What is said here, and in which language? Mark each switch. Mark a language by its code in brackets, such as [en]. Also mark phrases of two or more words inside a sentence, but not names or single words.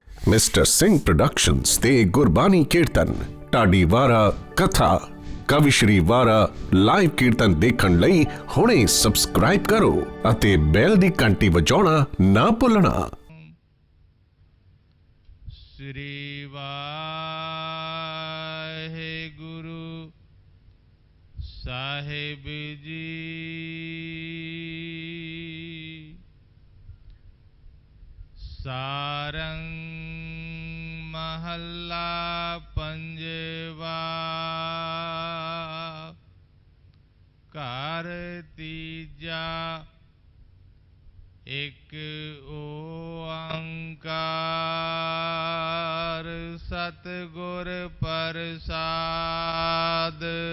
[pa] ਮਿਸਟਰ ਸਿੰਘ ਪ੍ਰੋਡਕਸ਼ਨਜ਼ ਤੇ ਗੁਰਬਾਣੀ ਕੀਰਤਨ ਢਾਡੀ ਵਾਰਾਂ ਕਥਾ ਕਵੀਸ਼ਰੀ ਵਾਰਾਂ ਲਾਈਵ ਕੀਰਤਨ ਦੇਖਣ ਲਈ ਹੁਣੇ ਸਬਸਕ੍ਰਾਈਬ ਕਰੋ ਅਤੇ ਬੈੱਲ ਦੀ ਘੰਟੀ ਵਜਾਉਣਾ ਨਾ ਭੁੱਲਣਾ। ਸ੍ਰੀ ਵਾਹਿਗੁਰੂ ਸਾਹਿਬ ਜੀ। ਸਾਰੰਗ ਮਹਲਾ ਪੰਜਵਾ। ਕਾਰ ਤੀਜਾ ਇੱਕ ਓਅੰਕਾਰ ਸਤਿਗੁਰ ਪ੍ਰਸਾਦਿ।